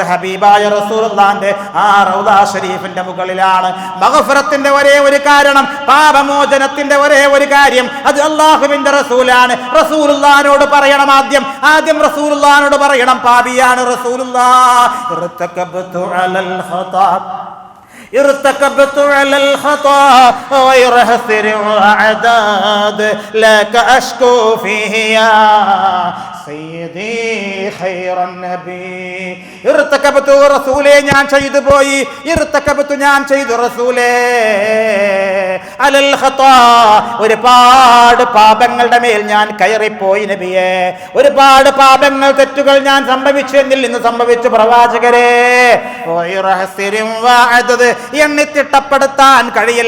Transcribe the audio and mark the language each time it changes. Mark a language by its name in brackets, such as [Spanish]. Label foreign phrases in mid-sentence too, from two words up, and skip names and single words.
[Malayalam] ഹബീബായ റസൂലുള്ളാഹിന്റെ ആ റൗള ഷരീഫിന്റെ മുകളിലാണ്. മഗ്ഫിറത്തിന്റെ ഒരേ ഒരു കാരണം, പാപമോചനത്തിന്റെ ഒരേ ഒരു കാര്യം, അത് അല്ലാഹുവിന്റെ റസൂലാണ്. റസൂലുള്ളാഹിനോട് പറയണം. ആദ്യം റസൂലുള്ളാഹിനോട് പറയണം, പാപിയാണ് റസൂലുള്ളാഹ്. [Arabic] ارتكبت على الخطا غير حسر وعداد لك أشكو فيه يا سيدي خير النبي. [Malayalam] ارتكبت റസൂലേ, ഞാൻ ചെയ്തു പോയി. ഇർതകബതു, ഞാൻ ചെയ്തു റസൂലേ. [Arabic] على الخطا, [Malayalam] ഒരുപാട് പാപങ്ങളുടെ മേൽ ഞാൻ കയറിപ്പോയി നബിയേ. ഒരുപാട് പാപങ്ങൾ, തെറ്റുകൾ ഞാൻ സംഭവിച്ചു. എന്നിൽ നിന്ന് സംഭവിച്ചു പ്രവാചകരെ. എണ്ണിത്തിട്ടപ്പെടുത്താൻ കഴിയില്ല.